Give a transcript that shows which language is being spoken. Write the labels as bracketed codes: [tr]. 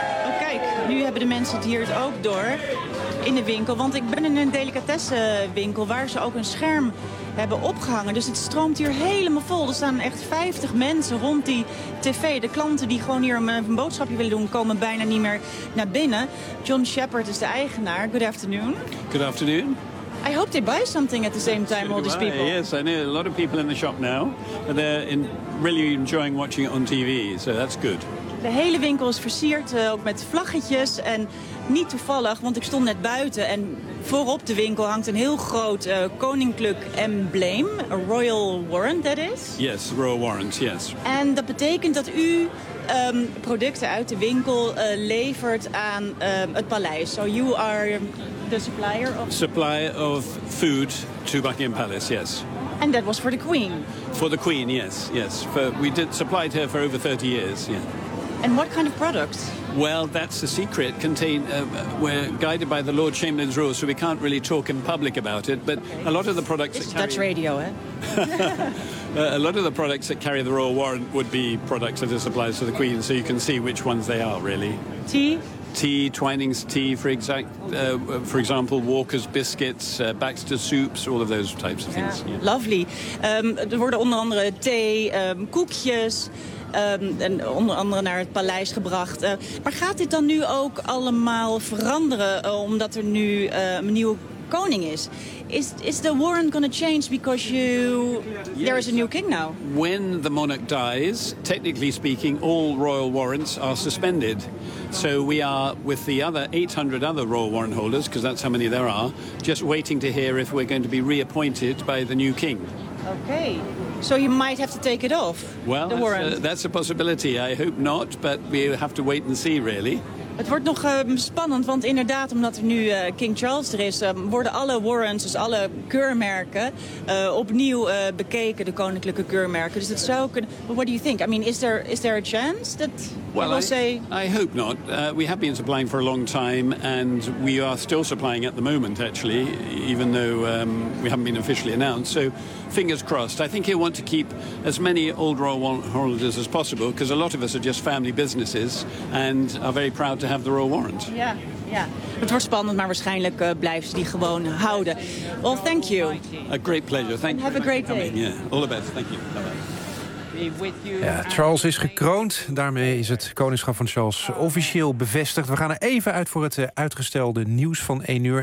[nl] Oh, kijk, nu hebben de mensen het hier het ook door in de winkel. Want ik ben in een delicatessenwinkel waar ze ook een scherm hebben opgehangen. Dus het stroomt hier helemaal vol. Er staan echt 50 mensen rond die tv. De klanten die gewoon hier een boodschapje willen doen, komen bijna niet meer naar binnen. John Shepherd is de eigenaar. [en] Good afternoon. Good afternoon. I hope they buy something at the same time, all these people. Yes, I know. A lot of people in the shop now. But they're really enjoying watching it on TV, so that's good. [nl] De hele winkel is versierd, ook met vlaggetjes. En niet toevallig, want ik stond net buiten en voorop de winkel hangt een heel groot koninklijk embleem. [en] A royal warrant, that is. Yes, royal warrant, yes. [nl] En dat betekent dat u producten uit de winkel levert aan het paleis. [en] So you are the supplier of... Supplier of food to Buckingham Palace, yes. And that was for the Queen? For the Queen, yes, yes. For, we did supplied her for over 30 years, yeah. And what kind of products? Well, that's a secret. We're guided by the Lord Chamberlain's rules, so we can't really talk in public about it. But okay. A lot of the products it's that carry... Dutch radio, eh? A lot of the products that carry the royal warrant would be products that are supplied to the Queen, so you can see which ones they are, really. Tea, Twinings tea, for example, Walker's biscuits, Baxter soups, all of those types of things. Yeah. Yeah. Lovely. [nl] Er worden onder andere thee, koekjes en onder andere naar het paleis gebracht. Maar gaat dit dan nu ook allemaal veranderen omdat er nu een nieuwe koning is? [en] Is the warrant going to change because you... Yes. There is a new king now. When the monarch dies, technically speaking, all royal warrants are suspended. So we are, with the other 800 other royal warrant holders, because that's how many there are, just waiting to hear if we're going to be reappointed by the new king. Okay. So you might have to take it off, well, the warrant. Well, that's a possibility. I hope not, but we have to wait and see, really. [nl] Het wordt nog spannend, want inderdaad, omdat er nu King Charles er is, worden alle warrants, dus alle keurmerken, opnieuw bekeken, de koninklijke keurmerken. Dus het zou kunnen. [en] What do you think? I mean, is there a chance that well, will I, say? I hope not. We have been supplying for a long time, and we are still supplying at the moment, actually, even though we haven't been officially announced. So, fingers crossed. I think he'll want to keep as many old royal warrant holders as possible, because a lot of us are just family businesses and are very proud to have the royal warrant. Yeah. [nl] Het wordt spannend, maar waarschijnlijk blijven ze die gewoon houden. [en] Well, thank you. A great pleasure. Thank you. Have a great day. Yeah. All the best. Thank you. [nl] Ja, Charles is gekroond. Daarmee is het koningschap van Charles officieel bevestigd. We gaan er even uit voor het uitgestelde nieuws van 1 uur.